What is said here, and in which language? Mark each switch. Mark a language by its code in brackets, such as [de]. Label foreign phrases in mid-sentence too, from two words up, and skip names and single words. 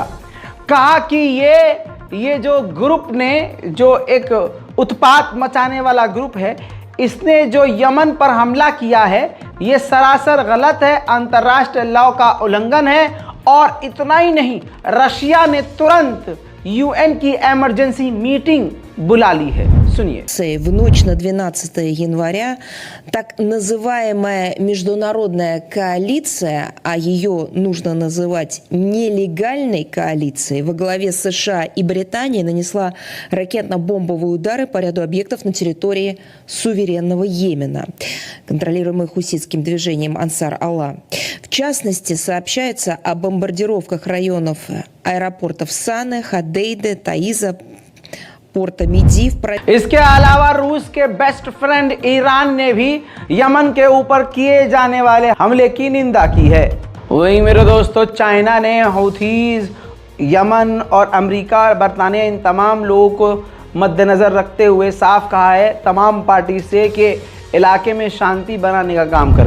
[hi] कहा कि ये जो ग्रुप ने, जो एक उत्पात मचाने वाला ग्रुप है, इसने जो यमन पर हमला किया है ये सरासर गलत है, अंतर्राष्ट्रीय लॉ का उल्लंघन है। और इतना ही नहीं, रशिया ने तुरंत यूएन की [en] emergency meeting [hi] बुला ली है। सुनिए। [ru] В ночь на 12 января так называемая международная коалиция, а ее нужно называть нелегальной коалицией, во главе с США и Британией нанесла ракетно-бомбовые удары по ряду объектов на территории суверенного Йемена, контролируемых хуситским движением Ансар Аллах. В частности, сообщается о бомбардировках районов аэропортов Саны, Ходейды, Таиза, [hi] इसके अलावा रूस के बेस्ट फ्रेंड ईरान ने भी यमन के ऊपर किए जाने वाले हमले की निंदा की है। वहीं मेरे दोस्तों, चाइना ने हौथीज, यमन और अमेरिका और बरतानिया, इन तमाम लोगों को मद्देनज़र रखते हुए साफ कहा है तमाम पार्टी से कि इलाके में शांति बनाने का काम करें।